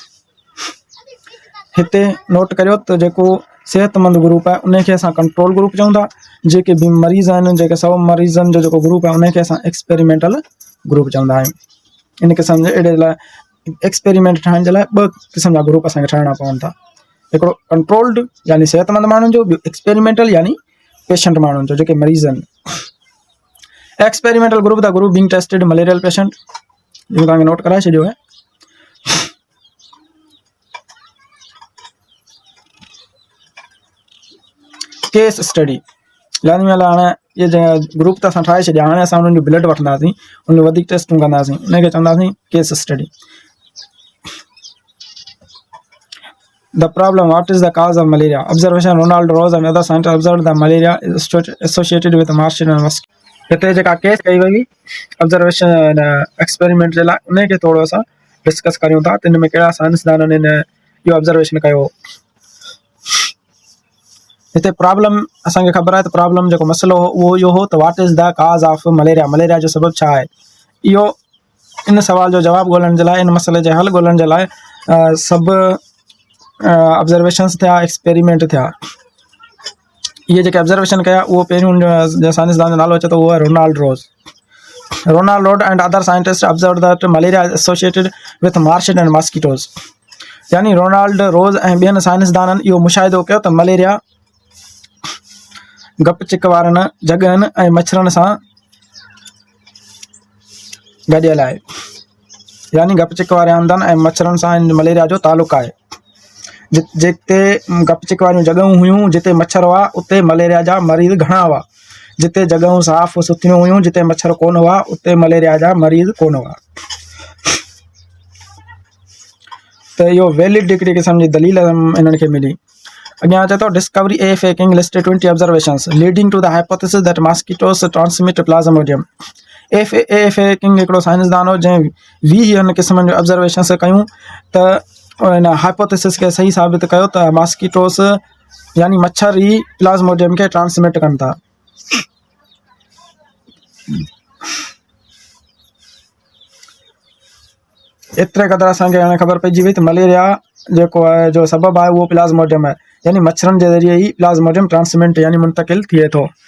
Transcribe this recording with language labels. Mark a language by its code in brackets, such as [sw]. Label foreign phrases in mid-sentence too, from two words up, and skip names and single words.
[sd] हिते नोट करियो त जेको सेहतमंद ग्रुप आहे उनखे असां [en] control group [sd] चऊं था जेके बि मरीज़ आहिनि जेके 100 मरीज़नि जो जेको ग्रुप आहे उनखे असां [en] experimental group [sd] चवंदा आहियूं इन क़िस्म जे अहिड़े लाइ एक्सपेरिमेंट ठाहिण जे लाइ 2 क़िस्म जा ग्रुप असांखे ठाहिणा पवनि था हिकिड़ो कंट्रोल्ड यानी सेहतमंद माण्हुनि जो ॿियो एक्सपेरिमेंटल यानी पेशेंट माण्हुनि जो जेके मरीज़ आहिनि [en] experimental group the group being tested malarial patient [sd] इहो तव्हांखे नोट कराए छॾियो आहे [en] case study [sd] लाज़मी ॻाल्हि आहे हाणे इहे ग्रुप त असां ठाहे छॾिया हाणे असां उन्हनि जो ब्लड वठंदासीं उन में वधीक टेस्टूं कंदासीं उनखे चवंदासीं [en] case study The problem, what is the cause of malaria? Observation, Ronald Rose and other scientists observed that malaria is associated with Martian and mosquito. [sd] हिते जेका केस कई वई [en] observation experiment [sd] जे लाइ उनखे थोरो असां डिस्कस करियूं था त हिन में कहिड़ा साइंसदाननि इहो ऑब्जर्वेशन कयो हिते प्रॉब्लम असांखे ख़बर आहे त प्रॉब्लम जेको मसइलो हो उहो इहो हो त [en] what is the cause of malaria [sd] जो सबबु छा आहे इहो इन सवाल जो जवाबु ॻोल्हण जे लाइ इन मसइले जे हल ॻोल्हण जे लाइ सभु ऑब्जर्वेशन्स थिया एक्सपेरिमेंट थिया ये जेके ऑब्जर्वेशन कया वो पहिरियों साइंसदान जो नालो अचे थो उहो आहे [en] Ronald Rod and other scientist observe that malaria is associated with Martian and mosquitoes [sd] यानी रोनाल्ड रोज़ ऐं ॿियनि साइंसदाननि इहो मुशाहिदो कयो त मलेरिया गप चिक वारनि जॻहनि ऐं मच्छरनि सां गॾियल आहे यानी गप चिक वारे हंधनि ऐं मच्छरनि सां मलेरिया जो तालुक़ु आहे जिते गप चिक वारियूं जॻहियूं हुयूं जिते मच्छर हुआ उते मलेरिया जा मरीज़ घणा हुआ जिते जॻहियूं साफ़ सुथरियूं हुयूं जिते मच्छर कोन हुआ उते मलेरिया जा मरीज़ कोन हुआ त इहो वैलिड हिकिड़ी क़िस्म जी दलील इन्हनि खे मिली अॻियां अचे थो [en] discovery AFA King listed 20 observations leading to the hypothesis that mosquitoes transmit Plasmodium [sd] AFA किंग हिकिड़ो साइंसदान हो जंहिं 20 हिन क़िस्मनि जो ऑब्जर्वेशंस कयूं त इन हाइपोथेसिस खे सही साबित कयो त मॉस्किटोस यानी मच्छर ई प्लाज़्मोडियम खे ट्रांसमिट कनि था एतिरे क़दुरु असांखे हाणे ख़बर पइजी वई त मलेरिया जेको आहे जो सबबु आहे उहो प्लाज़्मोडियम आहे यानी मच्छरनि जे ज़रिए ई प्लाज़्मोडियम ट्रांसमिट यानी मुंतकिल थिए थो